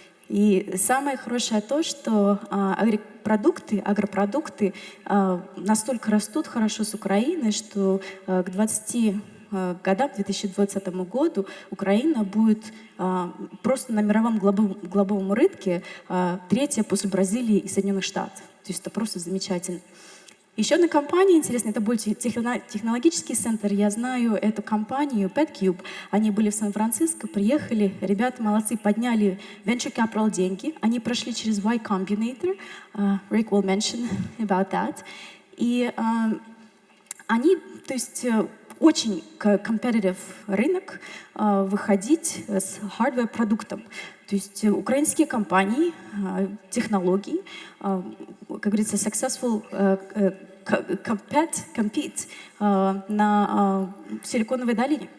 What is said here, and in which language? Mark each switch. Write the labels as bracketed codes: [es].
[ru] И самое хорошее то, что агропродукты настолько растут хорошо с Украины, что к 20 годам, к 2020 году, Украина будет просто на мировом глобальном рынке третья после Бразилии и Соединенных Штатов. То есть это просто замечательно. Еще одна компания интересная, это более технологический центр. Я знаю эту компанию, PetCube. Они были в Сан-Франциско, приехали, ребята молодцы, подняли venture capital деньги. Они прошли через Y Combinator. [en] Rick will mention about that. [ru] И они, то есть очень competitive рынок, выходить с hardware-продуктом. То есть украинские компании, технологии, как говорится, [en] successful compete [ru] на Силиконовой долине.